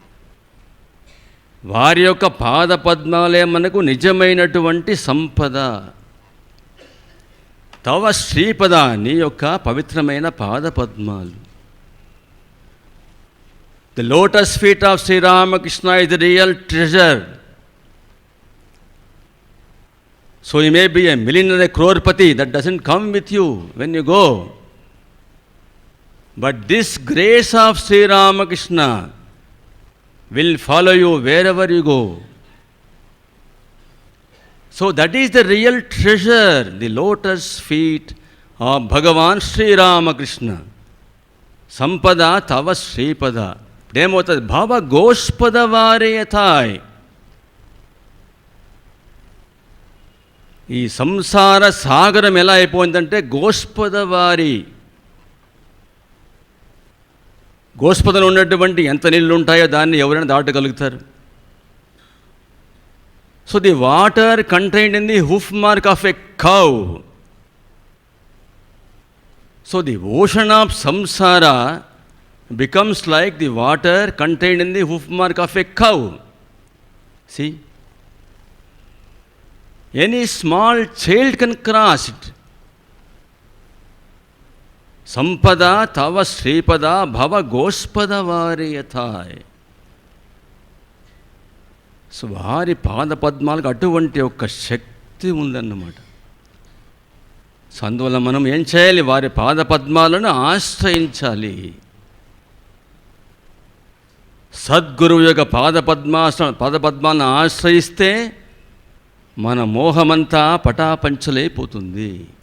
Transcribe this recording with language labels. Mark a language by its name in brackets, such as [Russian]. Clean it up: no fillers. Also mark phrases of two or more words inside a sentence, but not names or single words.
[Telugu] వారి యొక్క పాద పద్మాలే మనకు నిజమైనటువంటి సంపద. [Sanskrit] తవ శ్రీపద, [Telugu] నీ యొక్క పవిత్రమైన పాద పద్మాలు. [English] The lotus feet of Sri Ramakrishna is the real treasure. So you may be a millionaire, a crorepati, that doesn't come with you when you go. But this grace of Sri Ramakrishna will follow you wherever you go. So that is the real treasure, the lotus feet of Bhagavan Sri Ramakrishna. [Sanskrit] सम्पद तव श्रीपद. Demotad bhava goshpada vareyathai. [Telugu] ఈ సంసార సాగరం ఎలా అయిపోయిందంటే [Sanskrit] గోష్పద వారి. [Telugu] గోష్పదలో ఉన్నటువంటి ఎంత నీళ్ళు ఉంటాయో దాన్ని ఎవరైనా దాటగలుగుతారు. [English] So the water contained in the hoof mark of a cow So the ocean of samsara becomes like the water contained in the hoof mark of a cow. See? Any small child can cross it. [Sanskrit] सम्पद तव श्रीपद भव गोष्पद वारियथय. [Telugu] సో వారి పాద పద్మాలకు అటువంటి ఒక శక్తి ఉందన్నమాట. సో అందువల్ల మనం ఏం చేయాలి? వారి పాద పద్మాలను ఆశ్రయించాలి. సద్గురువు యొక్క పాదపద్మాలను ఆశ్రయిస్తే మన మోహమంతా పటాపంచలైపోతుంది.